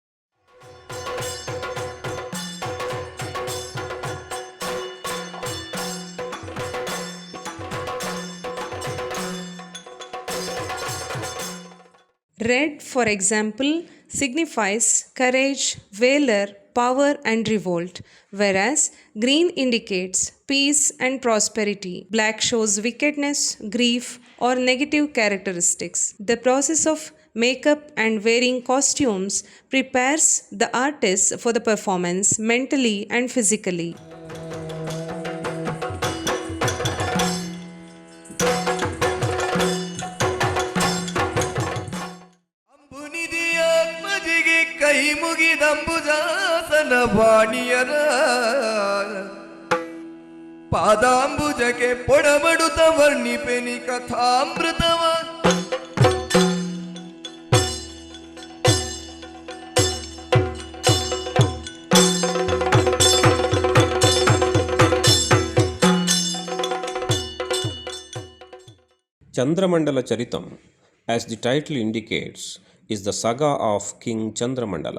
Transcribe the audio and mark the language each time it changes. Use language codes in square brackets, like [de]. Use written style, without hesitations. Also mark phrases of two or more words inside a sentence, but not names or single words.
[en] Red, for example, signifies courage, valor, power, and revolt, whereas green indicates peace and prosperity. Black shows wickedness, grief, or negative characteristics. The process of Makeup and wearing costumes prepares the artist for the performance mentally and physically. [kn] ಅಂಬುನಿಧಿಯಾತ್ಮಜಿಗೆ ಕೈ ಮುಗಿದಂಬುಜಾಸನ ವಾಣಿಯರ ಪಾದಾಂಬುಜಕ್ಕೆ ಪೊಡಬಡುತ್ತ ವರ್ಣಿಪೆನಿ ಕಥಾಮೃತವ [en] Chandramandala Charitam, as the title indicates, is the saga of King Chandramandala.